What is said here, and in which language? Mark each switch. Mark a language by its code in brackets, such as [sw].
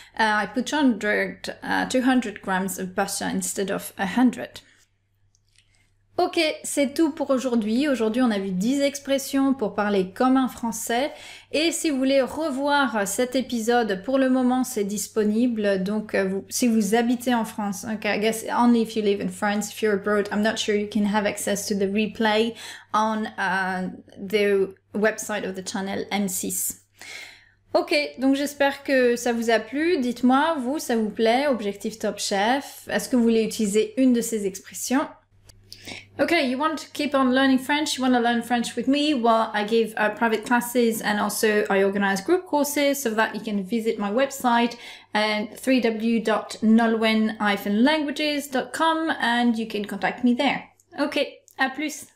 [en] I put 200 grams of butter instead of 100. [fr] Ok, c'est tout pour aujourd'hui. Aujourd'hui, on a vu 10 expressions pour parler comme un français. Et si vous voulez revoir cet épisode, pour le moment, c'est disponible. Donc, si vous habitez en France, [en] okay, I guess only if you live in France, if you're abroad, I'm not sure you can have access to the replay on the website of the channel M6. [fr] Ok, donc j'espère que ça vous a plu. Dites-moi, vous, ça vous plaît, Objectif Top Chef? Est-ce que vous voulez utiliser une de ces expressions? [en] Okay, you want to keep on learning French, you want to learn French with me? Well, I give private classes and also I organize group courses so that you can visit my website at www.nolwenn-languages.com and you can contact me there. Okay, [fr] à plus!